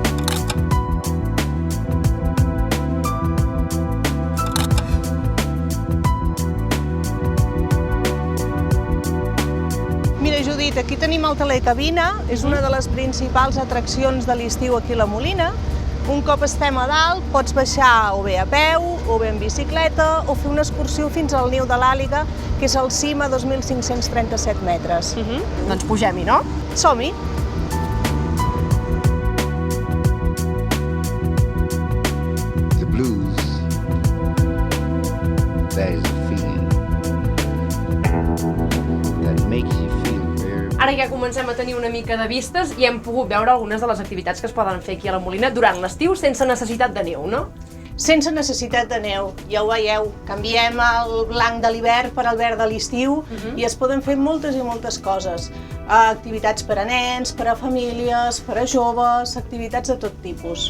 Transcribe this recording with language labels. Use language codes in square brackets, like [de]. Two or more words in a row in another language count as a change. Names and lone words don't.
[ca] Mira, Judit, aquí tenim el telecabina, és una de les principals atraccions de l'estiu aquí a la Molina. Un cop estem a dalt, pots baixar o bé a peu, o bé en bicicleta, o fer una excursió fins al niu de l'Àliga, que és al cim a 2.537 metres. Doncs pugem-hi, no? Som-hi! [en] The blues, that is a feeling that makes you feel very... [ca] Ara ja comencem a tenir una mica de vistes i hem pogut veure algunes de les activitats que es poden fer aquí a la Molina durant l'estiu sense necessitat de neu, no? Sense necessitat de neu, ja ho veieu, canviem el blanc de l'hivern per al verd de l'estiu i es poden fer moltes i moltes coses. Activitats per a nens, per a famílies, per a joves, activitats de tot tipus.